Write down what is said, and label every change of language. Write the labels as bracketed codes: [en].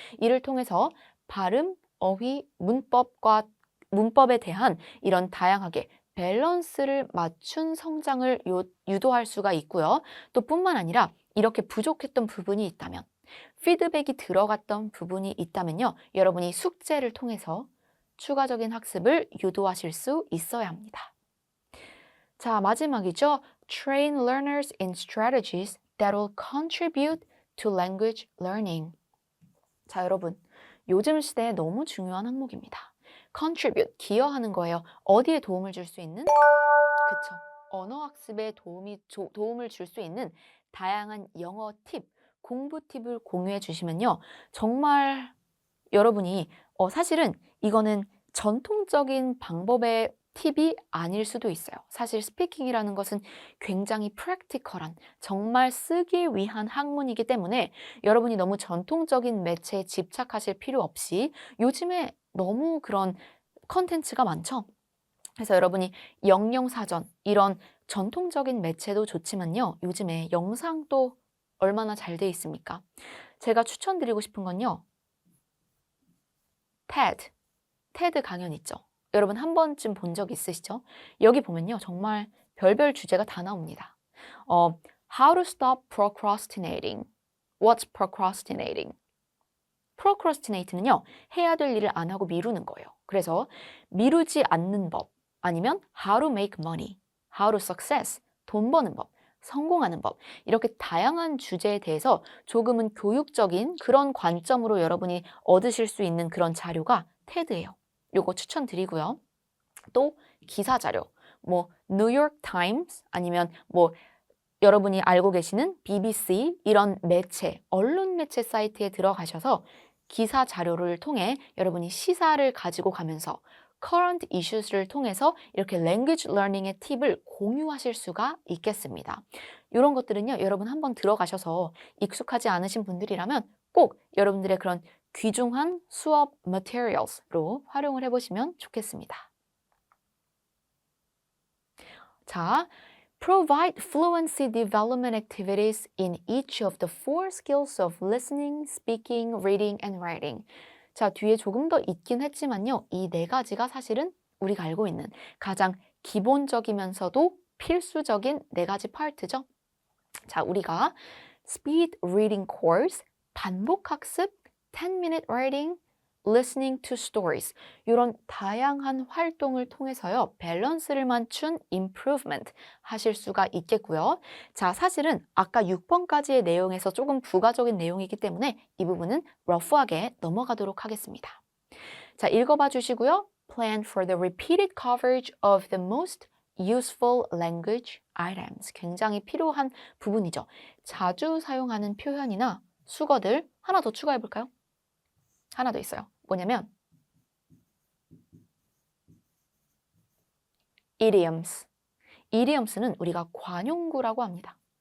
[ko] 이를 통해서 발음, 어휘, 문법에 대한 이런 다양하게 밸런스를 맞춘 성장을 유도할 수가 있고요. 또 뿐만 아니라 이렇게 부족했던 부분이 있다면, 피드백이 들어갔던 부분이 있다면요. 여러분이 숙제를 통해서 추가적인 학습을 유도하실 수 있어야 합니다. 자, 마지막이죠. [en] Train learners in strategies that will contribute to language learning. [ko] 자, 여러분. 요즘 시대에 너무 중요한 항목입니다. contribute, 기여하는 거예요. 어디에 도움을 줄 수 있는? 그쵸. 언어 학습에 도움을 줄 수 있는 다양한 영어 팁, 공부 팁을 공유해 주시면요. 정말 여러분이 사실은 이거는 전통적인 방법의 팁이 아닐 수도 있어요. 사실 스피킹이라는 것은 굉장히 프랙티컬한, 정말 쓰기 위한 학문이기 때문에 여러분이 너무 전통적인 매체에 집착하실 필요 없이 요즘에 너무 그런 컨텐츠가 많죠. 그래서 여러분이 영영사전, 이런 전통적인 매체도 좋지만요. 요즘에 영상도 얼마나 잘 돼 있습니까? 제가 추천드리고 싶은 건요. 테드 강연 있죠. 여러분 한 번쯤 본 적 있으시죠? 여기 보면요. 정말 별별 주제가 다 나옵니다. [en] How to stop procrastinating. What's procrastinating? [ko] procrastinate는요. 해야 될 일을 안 하고 미루는 거예요. 그래서 미루지 않는 법, 아니면 [en] how to make money, how to success, [ko] 돈 버는 법, 성공하는 법, 이렇게 다양한 주제에 대해서 조금은 교육적인 그런 관점으로 여러분이 얻으실 수 있는 그런 자료가 테드예요. 요거 추천드리고요. 또 기사 자료, 뭐 뉴욕 타임스 아니면 뭐 여러분이 알고 계시는 BBC 이런 매체, 언론 매체 사이트에 들어가셔서 기사 자료를 통해 여러분이 시사를 가지고 가면서 [en] current issues [ko] 를 통해서 이렇게 [en] language learning [ko] 의 팁을 공유하실 수가 있겠습니다. 이런 것들은요, 여러분 한번 들어가셔서 익숙하지 않으신 분들이라면 꼭 여러분들의 그런 귀중한 수업 materials로 활용을 해보시면 좋겠습니다. [en] 자, provide fluency development activities in each of the 4 skills of listening, speaking, reading, and writing. [ko] 자, 뒤에 조금 더 있긴 했지만요. 이 4가지가 사실은 우리가 알고 있는 가장 기본적이면서도 필수적인 4가지 파트죠. 자, 우리가 [en] speed reading course, [ko] 반복 학습, [en] 10-minute writing, listening to stories [ko] 이런 다양한 활동을 통해서요. 밸런스를 맞춘 improvement 하실 수가 있겠고요. 자, 사실은 아까 6번까지의 내용에서 조금 부가적인 내용이기 때문에 이 부분은 러프하게 넘어가도록 하겠습니다. 자, 읽어봐 주시고요. [en] Plan for the repeated coverage of the most useful language items. [ko] 굉장히 필요한 부분이죠. 자주 사용하는 표현이나 수거들 하나 더 추가해 볼까요? 하나 더 있어요. 뭐냐면 idioms. idioms는 우리가 관용구라고 합니다.